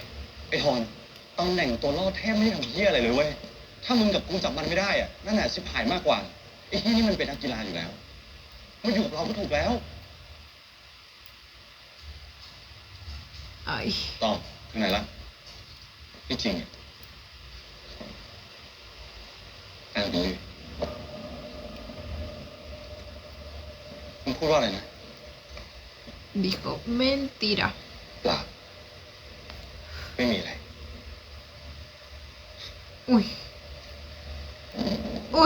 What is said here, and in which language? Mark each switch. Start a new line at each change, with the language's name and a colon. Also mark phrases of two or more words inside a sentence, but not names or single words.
Thai: ไอ้ฮอนตำแหน่งตัวล่อแทบไม่ได้ทำเหี้ยอะไรเลยเว้ย ถ้ามึงกับกูจับมันไม่ได้อะนั่นแหละชิบหายมากกว่า ไอ้เหี้ยนี่มันเป็นนักกีฬาอยู่แล้ว มันอยู่กับเราก็ถูกแล้ว Ay, ต้องถึงไหนละไม่จริงอ่ะอ่านดูดิมึงพูดว่าอะไรนะ
Spanish: dijo mentira.
Thai: เปล่าไม่มีอะไร Uy. Uy.